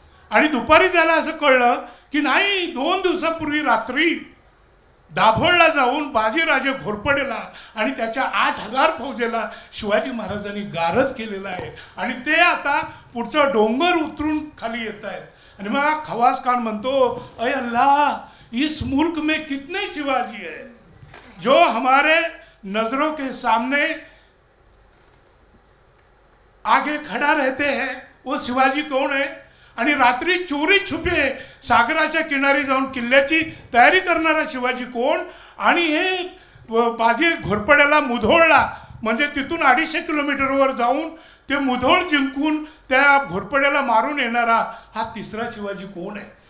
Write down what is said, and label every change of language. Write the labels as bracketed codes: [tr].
[mr] आणि दुपारी त्याला असं कळलं की नाही, 2 दिवसापूर्वी रात्री दाभोळला जाऊन बाजीराजे घोरपडेला आणि त्याच्या 8000 फौजेला शिवाजी महाराजांनी गारद केलेला आहे आणि ते आता पुढचा डोंगर उतरून खाली येत आहेत. आणि मग खवासखान म्हणतो, [hi] अय अल्लाह, इस मुल्क में कितने शिवाजी है जो हमारे नजरों के सामने आगे खड़ा रहते हैं, वो शिवाजी कौन है. [mr] आणि रात्री चोरी छुपे सागराच्या किनारी जाऊन किल्ल्याची तयारी करणारा शिवाजी कोण. आणि हे बाजी घोरपड्याला मुधोळला, म्हणजे तिथून 250 किलोमीटरवर जाऊन ते मुधोळ जिंकून त्या घोरपड्याला मारून येणारा हा तिसरा शिवाजी कोण आहे.